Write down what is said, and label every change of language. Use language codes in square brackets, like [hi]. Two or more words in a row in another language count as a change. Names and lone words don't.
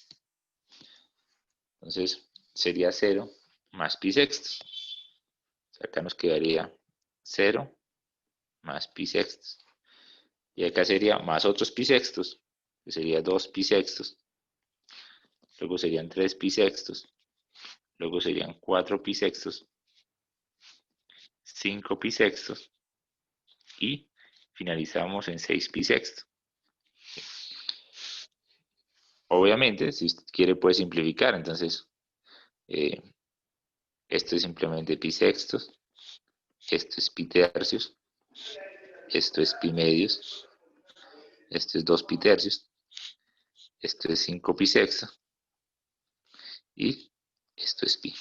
[es] Entonces sería 0 más pi sextos. O sea, acá nos quedaría 0 más pi sextos. Y acá sería más otros pi sextos, que sería 2 pi sextos. Luego serían 3 pi sextos. Luego serían 4 pi sextos. 5 pi sextos. Y finalizamos en 6 pi sextos. Obviamente, si usted quiere puede simplificar, entonces eh, esto es simplemente pi sextos, esto es pi tercios, esto es pi medios, esto es 2 pi tercios, esto es 5 pi sextos y esto es pi.